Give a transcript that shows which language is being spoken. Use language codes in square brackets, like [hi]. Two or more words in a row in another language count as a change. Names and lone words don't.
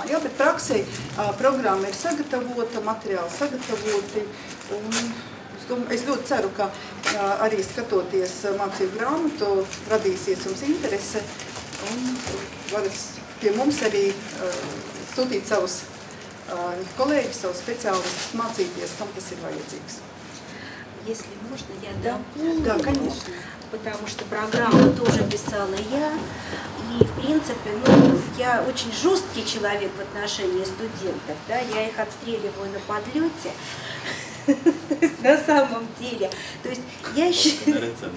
[lv] Jā, bet praksī programma ir sagatavota, materiāli sagatavoti, un es ļoti ceru, ka arī skatoties mācību grāmatu, radīsies jums interese, un varat pie mums arī sūtīt savus коллеги, savus специалистов, mācīties, kam tas ir vajadzīgs. [ru] Если можно, я дополню. Да, конечно. Потому что программу тоже писала я. И, в принципе, я очень жесткий человек в отношении студентов. Да? Я их отстреливаю на подлете. На самом деле. То есть я считаю...